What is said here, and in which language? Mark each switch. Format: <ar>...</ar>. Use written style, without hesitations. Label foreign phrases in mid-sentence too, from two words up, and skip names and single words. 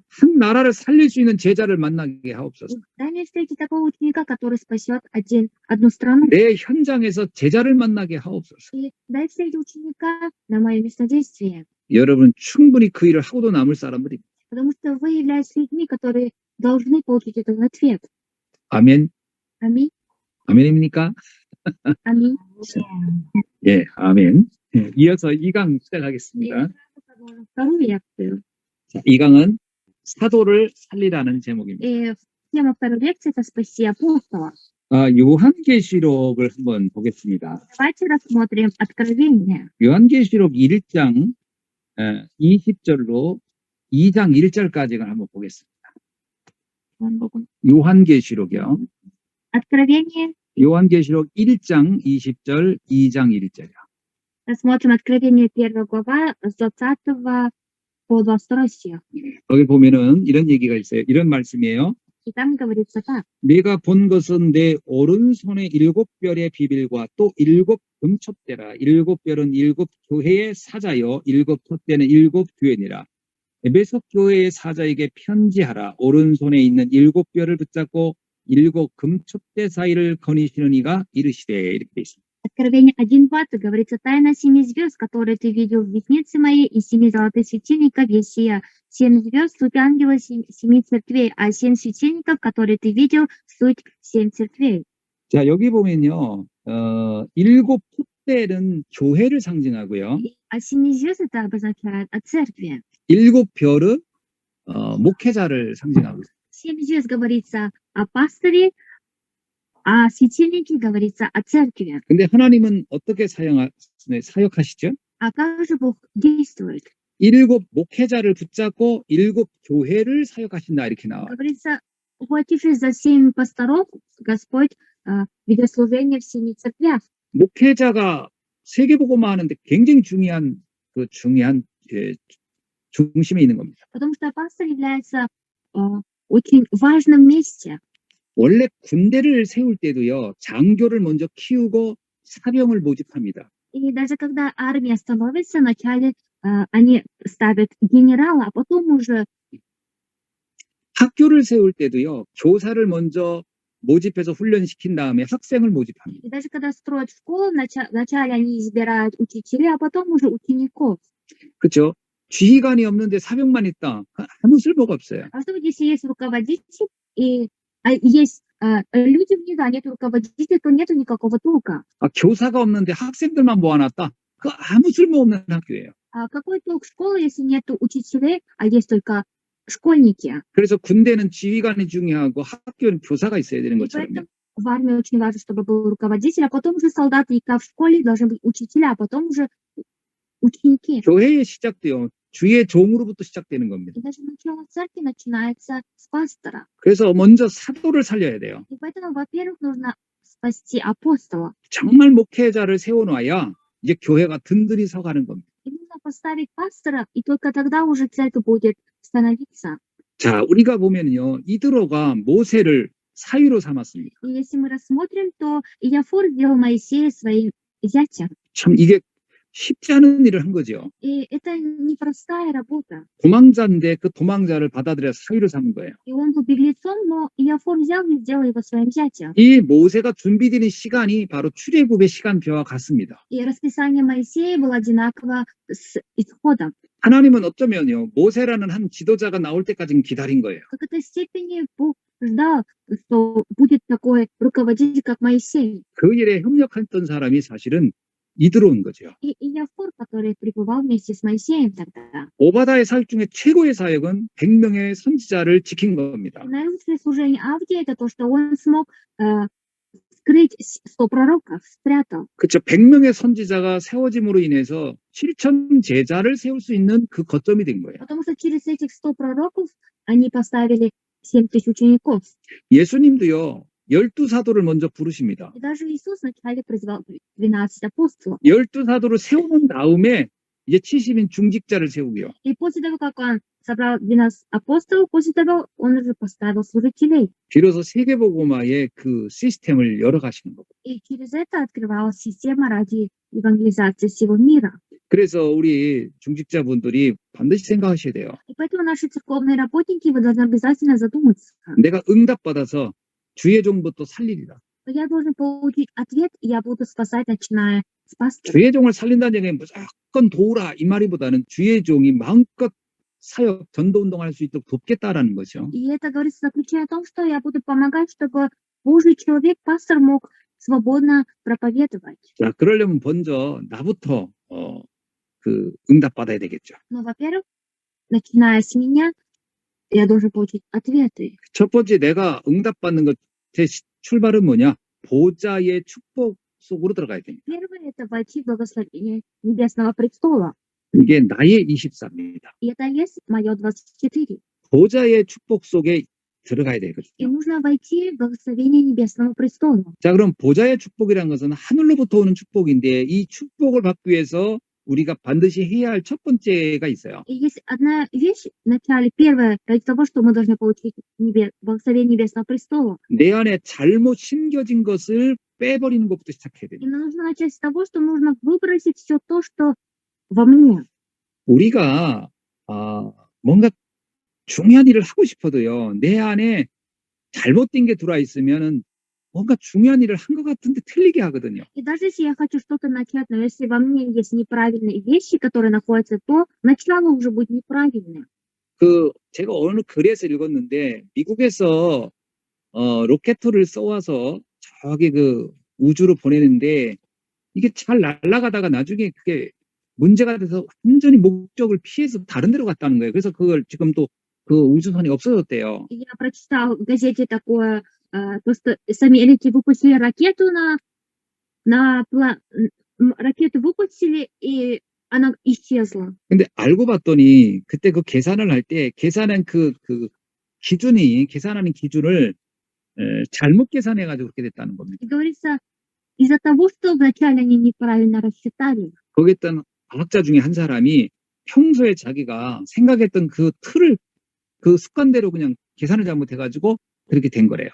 <ko>한 나라를 살릴 수 있는 제자를 만나게 하옵소서.</ko> <ru>Дай мне встретить такого ученика, который спасет одну страну.</ru> <ko>내 현장에서 제자를 만나게 하옵소서.</ko> <ru>И дай встретить ученика на мое местодействие.</ru> <ko>여러분 충분히 그 일을 하고도 남을 사람들이.</ko> <ru>Потому что вы являетесь людьми, которые должны получить этот ответ.</ru> <ko>아멘.</ko> <ru>Аминь.</ru> <ko>아멘입니까?</ko> <ru>Аминь.</ru> <ko>예, 아멘. 예, 이어서 2강 시작하겠습니다.</ko> <ru>Вторую лекцию.</ru> <ko>자, 2강은 사도를 살리라는 제목입니다.</ko> <ru>И тема второй лекции – это «Спаси апостола».</ru> <ko>요한계시록을 한번 보겠습니다.</ko> <ru>Давайте рассмотрим Откровение.</ru> <ko>요한계시록 1장 20절로 2장 1절까지를 한번 보겠습니다. 요한계시록이요.</ko> <ru>Откровение.</ru> <ko>요한계시록 1장 20절, 2장 1절이요.</ko> <ru>Рассмотрим Откровение 1 глава с 20 по 22 стих.</ru> <ko>거기 보면은 이런 얘기가 있어요. 이런 말씀이에요.</ko> <ru>И там говорится так.</ru> <ko>내가 본 것은 내 오른손의 7별의 비밀과 또 7 금촛대라. 7별은 7 교회의 사자요 7 촛대는 7 교회니라. 에베소 교회의 사자에게 편지하라. 오른손에 있는 7별을 붙잡고 7 금촛대 사이를 거니시는 이가 이르시되 이렇게 돼 있습니다.</ko> <ru>Откровение 1:20 говорится: «Тайна 7 звезд, которые ты видел в деснице моей, и 7 золотых светильников Есия. 7 звезд — суть ангела 7 церквей, а 7 светильников, которые ты видел, суть 7 церквей».</ru> <ko>자, 여기 보면요. 7 촛대는 교회를 상징하고요.</ko> <ru>А 7 звезд это обозначает о церкви.</ru> <ko>7 별은 목회자를 상징하고 있어요.</ko> <ru>7 звезд говорится о пасторе, а светильники говорится о церкви.</ru> <ko>근데 하나님은 어떻게 사역하시죠?</ko> <ru>А как же Бог действует?</ru> <ko>7 목회자를 붙잡고 7 교회를 사역하신다 이렇게 나와요.</ko> <ru>Говорится, ухватившись за 7 пасторов, Господь ведет служение в 7 церквях.</ru> <ko>목회자가 세계복음화 하는데 굉장히 중요한 중심에 있는 겁니다.</ko> <ru>Потому что пастор является очень важном месте.</ru> <ko>원래 군대를 세울 때도요. 장교를 먼저 키우고 사병을 모집합니다.</ko> <ru>И даже когда армия становится, вначале они ставят генерала, а потом уже</ru> <ko>학교를 세울 때도요. 교사를 먼저 모집해서 훈련시킨 다음에 학생을 모집합니다.</ko> <ru>и даже когда строят школу, вначале они избирают учителей, а потом уже учеников.</ru> <ko>그렇죠? 지휘관이 없는데 사병만 있다. 아무 쓸모가 없어요.</ko> <ru>А что если есть руководитель и есть люди внизу, а нет руководителя, то нету никакого толка.</ru> <ko>교사가 없는데 학생들만 모아놨다. 그 아무 쓸모없는 학교예요.</ko> <ru>А какой толк школы, если нету учителей, а есть только школьники?</ru> <ko>그래서 군대는 지휘관이 중요하고 학교는 교사가 있어야 되는 И 것처럼요.</ko> <ru>поэтому в армии очень важно, чтобы был руководитель, а потом уже солдаты, и как в школе должны быть учителя, а потом уже ученики.</ru> <ko>교회의 시작도요. 주의 종으로부터 시작되는 겁니다.</ko> <ru>И даже начало церкви начинается с пастора.</ru> <ko>그래서 먼저 사도를 살려야 돼요.</ko> <ru>И поэтому, во-первых, нужно спасти апостола.</ru> <ko>정말 목회자를 세워놔야 이제 교회가 든든히 서가는 겁니다.</ko> <ru>И нужно поставить пастора, и только тогда уже церковь будет становиться.</ru> <ko>자, 우리가 보면요. 이드로가 모세를 사위로 삼았습니다.</ko> <ru>И если мы рассмотрим, то Иофор сделал Моисея своим зятем.</ru> <ko>참 이게 쉽지 않은 일을 한 거죠.</ko> <ru>И это непростая работа.</ru> <ko>도망자인데 그 도망자를 받아들여 사위로 삼은 거예요.</ko> <ru>И он был беглецом, но Иофор взял и сделал его своим зятем.</ru> <ko>이 모세가 준비되는 시간이 바로 출애굽의 시간표와 같습니다.</ko> <ru>И расписание Моисея было одинаково с исходом.</ru> <ko>하나님은 어쩌면요. 모세라는 한 지도자가 나올 때까지는 기다린 거예요.</ko> <ru>В какой-то степени Бог ждал, что будет такой руководитель, как Моисей.</ru> <ko>그 일에 협력했던 사람이 사실은 이드로인 거죠.</ko> <ru>И Иофор, который пребывал вместе с Моисеем тогда.</ru> <ko>오바다의 사역 중에 최고의 사역은 100명의 선지자를 지킨 겁니다.</ko> <ru>И наилучшее служение Авдия — это то, что он смог скрыть 100 пророков, спрятал.</ru> <ko>그렇죠. 100명의 선지자가 세워짐으로 인해서 7천 제자를 세울 수 있는 그 거점이 된 거예요.</ko> <ru>Потому что через этих 100 пророков они поставили 7000 учеников.</ru> <ko>예수님도요. 12사도를 먼저 부르십니다.</ko> <ru>И даже Иисус вначале призвал 12 апостолов.</ru> <ko>12사도를 세우는 다음에 이제 70인 중직자를 세우고요.</ko> <ru>И после того, как он собрал 12 апостолов, после того он уже поставил служителей.</ru> <ko>비로소 세계복음화의 그 시스템을 열어가시는 거고.</ko> <ru>И через это открывалась система ради евангелизации всего мира.</ru> <ko>그래서 우리 중직자분들이 반드시 생각하셔야 돼요.</ko> <ru>И поэтому наши церковные работники, вы должны обязательно задуматься.</ru> <ko>내가 응답받아서 주의 종부터 살리리라.</ko> <ru>Я должен получить ответ, и я буду спасать, начиная с пастора.</ru> <ko>주의 종을 살린다는 얘기는 무조건 도우라 이 말이보다는 주의 종이 마음껏 사역, 전도운동할 수 있도록 돕겠다라는 거죠.</ko> <ru>И это говорится, заключая в том, что я буду помогать, чтобы Божий человек, пастор, мог свободно проповедовать.</ru> <ko>자, 그러려면 먼저 나부터 그 응답받아야 되겠죠.</ko> <ru>Но, во-первых, начиная с меня, я должен получить ответы.</ru> <ko>첫 번째 내가 응답받는 것의 출발은 뭐냐? 보좌의 축복 속으로 들어가야 됩니다.</ko> <ru>Первое – это войти в благословение Небесного престола.</ru> <ko>이게 나의 24입니다.</ko> <ru>И это есть мое 24.</ru> <ko>보좌의 축복 속에 들어가야 И 되거든요.</ko> <ru>нужно войти в благословение Небесного престола.</ru> <ko>자, 그럼 보좌의 축복이라는 것은 하늘로부터 오는 축복인데 이 축복을 받기 위해서 우리가 반드시 해야 할 첫 번째가 있어요.</ko> <ru>И есть одна вещь, вначале, первое, ради того, что мы должны получить благословение Небесного престола.</ru> <ko>내 안에 잘못 심겨진 것을 빼버리는 것부터 시작해야 И 됩니다.</ko> <ru>нужно начать с того, что нужно выбросить все то, что во мне.</ru> <ko>우리가 뭔가 중요한 일을 하고 싶어도요. 내 안에 잘못된 게 들어와 있으면 뭔가 중요한 일을 한 것 같은데 틀리게 하거든요.</ko> <ru>И даже если я хочу что-то начать, но если во мне есть неправильные вещи, которые находятся, то начало уже будет неправильное.</ru> <ko>제가 어느 글에서 읽었는데 미국에서 로켓을 쏘아서 저기 그 우주로 보내는데 이게 잘 날아가다가 나중에 그게 문제가 돼서 완전히 목적을 피해서 다른 데로 갔다는 거예요. 그래서 그걸 지금 또 그 우주선이 없어졌대요.</ko> <ru>И я прочитал в газете такое, то, что американцы выпустили ракету ракету выпустили, и она исчезла.</ru> <ko>근데 알고 봤더니 그때 그 계산을 할 때 계산한 그 계산하는 기준을 잘못 계산해가지고 그렇게 됐다는 겁니다.</ko> <ru>И говорится, из-за того, что вначале они неправильно рассчитали.</ru> <ko>거기 있던 과학자 중에 한 사람이 평소에 자기가 생각했던 그 틀을 그 습관대로 그냥 계산을 잘못해가지고 그렇게 된 거래요.</ko>